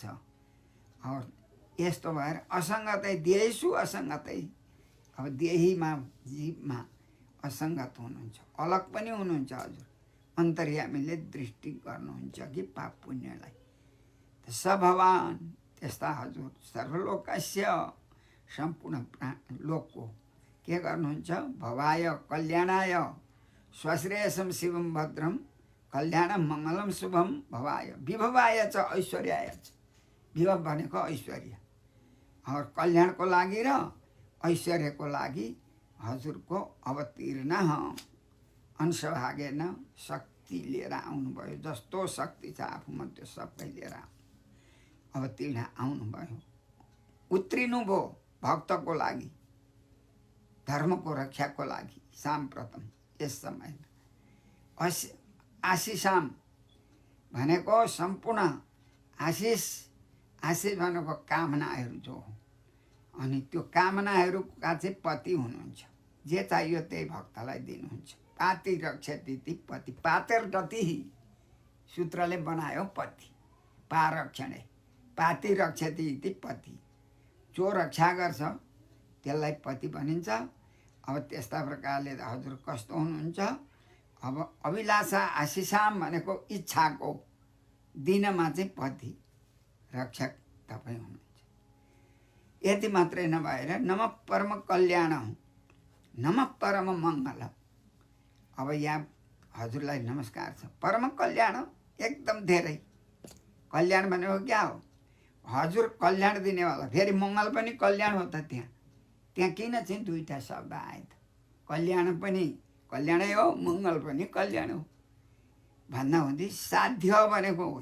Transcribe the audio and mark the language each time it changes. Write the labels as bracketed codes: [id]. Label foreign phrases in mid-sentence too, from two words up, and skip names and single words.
[ne] और यस्तो भएर [sa] असङ्गतै देहेषु असङ्गतै, [ne] अब देहीमा जीवमा असङ्गत हुनुहुन्छ, अलग पनि हुनुहुन्छ हजुर। अन्तर्यामीले दृष्टि गर्नुहुन्छ कि पाप पुण्यलाई। स भगवान त्यस्ता हजुर सर्वलोकस्य सम्पूर्ण लोकको के गर्नुहुन्छ? [sa] भवाय कल्याणाय स्वश्रेयसम शिवम भद्रम कल्याणम मङ्गलम शुभम भवाय विभवाय च ऐश्वर्याय च। [ne] विभव भनेको ऐश्वर्य और कल्याणको लागि र ऐश्वर्यको लागि हजुरको [sa] अवतीर्ण अंशभागेन [ne] शक्ति लिएर आउनुभयो। जस्तो शक्ति छ आफूमा त्यो सबै लिएर अवतीर्ण आउनुभयो। उत्रिनुभयो भक्तको लागि, धर्मको रक्षाको लागि साम्प्रतम यस समयमा। आशिषाम भनेको सम्पूर्ण आशिष, आशिष भनेको कामनाहरू जो हो, अनि त्यो कामनाहरूका चाहिँ पति हुनुहुन्छ। जे चाहियो त्यही भक्तलाई दिनुहुन्छ। [sa] पाति रक्षति पति, पातेर गति [ne] सूत्रले बनायो [sa] पति, पारक्षणे पाति रक्षति इति पति। [ne] जो रक्षा गर्छ त्यसलाई पति भनिन्छ। अब त्यस्ता प्रकारले हजुर कस्तो हुनुहुन्छ? अब अभिलाषा आशिषाम भनेको इच्छाको दिनमा चाहिँ पति रक्षक तपाईँ हुनुहुन्छ। यति मात्रै नभएर [sa] नम परम कल्याण, नम परम मङ्गल। [ne] अब यहाँ हजुरलाई नमस्कार छ। परम कल्याण एकदम धेरै। कल्याण भनेको क्या हो? हजुर कल्याण दिनेवाला, फेरि मङ्गल पनि कल्याण हो त। त्यहाँ किन चाहिँ दुईवटा शब्द आयो त? कल्याण पनि कल्याणै हो, मङ्गल पनि कल्याण हो भन्दा हुँदै साध्य भनेको हो।